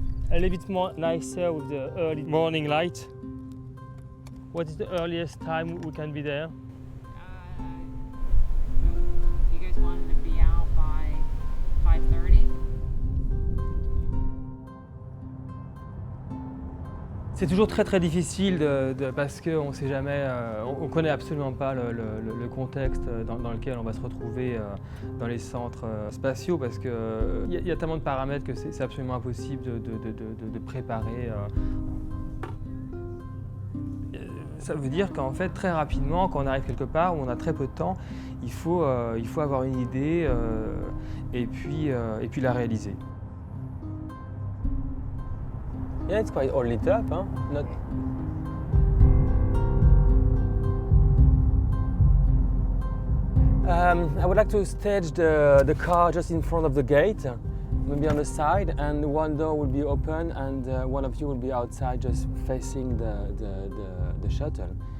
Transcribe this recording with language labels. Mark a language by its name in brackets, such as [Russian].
[English] A little bit more nicer with the early morning light. What is the earliest time we can be there? You guys wanted to be out by 5:30? [French] C'est toujours très difficile parce qu'on sait jamais, on connaît absolument pas le contexte dans lequel on va se retrouver dans les centres spatiaux, parce qu'il y a tellement de paramètres que c'est absolument impossible de préparer. Ça veut dire qu'en fait, très rapidement, quand on arrive quelque part où on a très peu de temps, il faut avoir une idée et puis la réaliser. [English] Yeah, it's quite all lit up, huh? I would like to stage the car just in front of the gate, maybe on the side, and one door will be open and one of you will be outside just facing the shuttle.